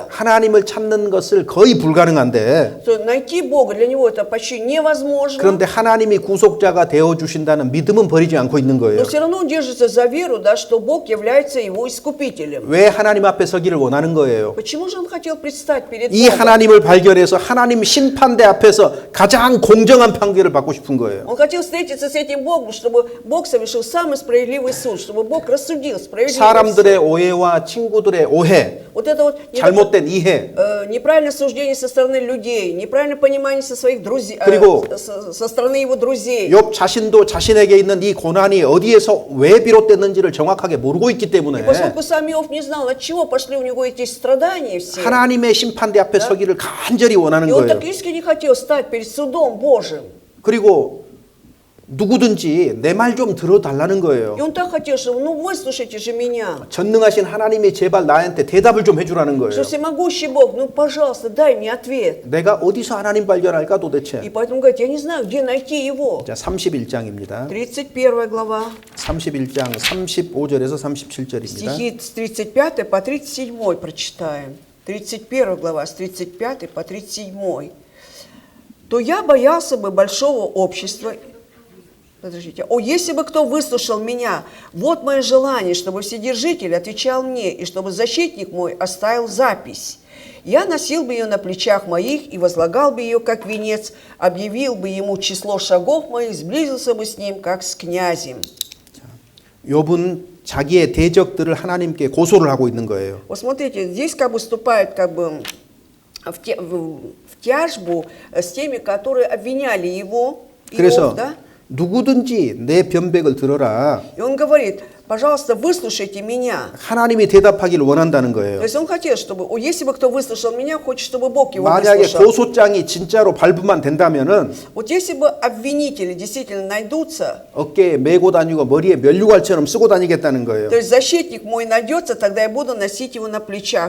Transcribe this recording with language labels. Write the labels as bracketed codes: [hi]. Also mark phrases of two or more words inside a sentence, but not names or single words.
[ko] 하나님을 찾는 것을 거의 불가능한데, [ru] То найти Бога для него это почти невозможно. [ko] 그런데 하나님이 구속자가 되어 주신다는 믿음은 버리지 않고 있는 거예요. [ru] Но все равно он держится за веру, да, что Бог является его искупителем. [ko] 왜 하나님 앞에 서기를 원하는 거예요? [ru] Почему же он хотел предстать перед [ko] 이 [ru] Богом? [ko] 하나님을 발견해서 하나님 심판대 앞에서 가장 공정한 판결을 받고 싶은 거예요. [ru] Он хотел встретиться с этим Богом, чтобы Бог совершил самый справедливый суд, чтобы Бог рассудил справедливо. [ko] 사람들의 오해와 친구들의 오해, [ru] Вот это вот [ko] 잘못된 이해, [ru] неправильное суждение со стороны людей, неправильное понимание со своих друзей, [ko] 그리고 [ru] со стороны его друзей. [ko] 욥 자신도 자신에게 있는 이 고난이 어디에서 왜 비롯됐는지를 정확하게 모르고 있기 때문에 [ru] Поскольку сам Иов не знал, от чего пошли у него эти страдания все. [ko] 하나님의 심판대 앞에 서기를 간절히 원하는 [ru] И он [ko] 거예요. [ru] так искренне хотел стать перед судом Божьим. [ko] 그리고 누구든지 내 말 좀 들어달라는 [ru] И [ko] 거예요. [ru] он так хотел, что ну выслушайте же меня. [ko] 전능하신 하나님이 제발 나한테 대답을 좀 해주라는 거예요. [ru] Что всемогущий Бог, ну пожалуйста, дай мне ответ. [ko] 내가 어디서 하나님 발견할까 [ru] И [ko] 도대체? [ru] поэтому говорит, я не знаю, где найти его. [ko] 자, 31장입니다. [ru] 31 глава, [ko] 31장 35절에서 37절입니다. [ru] стихи с 35 по 37 прочитаем. 31 глава, с 35 по 37. «То я боялся бы большого общества». Подождите. «О, если бы кто выслушал меня, вот мое желание, чтобы Вседержитель отвечал мне, и чтобы защитник мой оставил запись. Я носил бы ее на плечах моих и возлагал бы ее, как венец, объявил бы ему число шагов моих, сблизился бы с ним, как с князем». [ko] 욥은 자기의 대적들을 하나님께 고소를 하고 있는 거예요. [ru] Вот смотрите, здесь как бы вступает как бы в тяжбу с теми, которые обвиняли его, [ko] 그래서 [ru] Иов, да? [ko] 누구든지 내 변백을 들어라. [ru] И он говорит, пожалуйста, выслушайте меня. [ko] 하나님이 대답하기를 원한다는 [ru] То [ko] 거예요. [ru] есть он хотел, чтобы, если бы кто выслушал меня, хочет, чтобы Бог его [ko] 만약에 [ru] выслушал. [ko] 고소장이 진짜로 발부만 된다면은 [ru] Вот если бы обвинители действительно найдутся, [ko] 어깨에 메고 다니고 머리에 면류관처럼 쓰고 다니겠다는 거예요. [ru] то есть защитник мой найдется, тогда я буду носить его на плечах.